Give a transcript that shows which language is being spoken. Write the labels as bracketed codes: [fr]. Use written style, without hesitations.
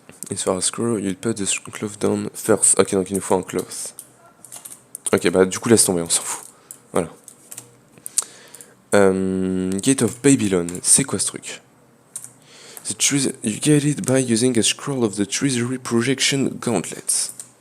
[en] As far as scroll, you put the cloth down first. [fr] Ok, donc il nous faut un cloth. Ok, bah du coup laisse tomber, on s'en fout. Voilà. Gate of Babylon, c'est quoi ce truc? [en] You get it by using a scroll of the Treasury Projection Gauntlet.